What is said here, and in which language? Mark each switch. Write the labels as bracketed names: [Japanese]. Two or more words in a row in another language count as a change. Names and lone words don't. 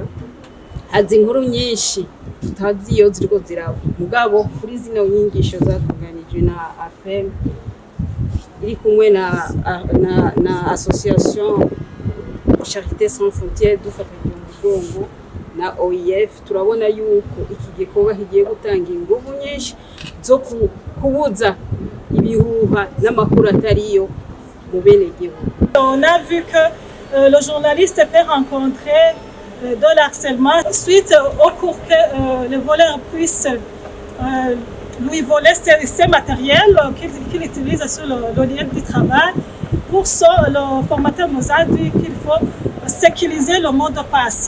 [Rundi] Hazi inkuru nyinshi tutazi iyo ziriko ziraba, mugabo kuri zino nyigisho zatunganijwe na AFEM iri kumwe na association Charité Sans Frontières dufatanyije mu mugongo na OIF, turabona yuko iki gikorwa kigiye gutanga ingufu nyinshi zo kubuza ibihuha n'amakuru atariyo mu bene gihugu. [French] On a vu que le journaliste peut rencontrer de l'harcèlement suite au cours que le voleur puisse lui voler ses matériels qu'il utilise sur le lieu du travail. Pour ça, le formateur nous a dit qu'il faut sécuriser le mot de passe.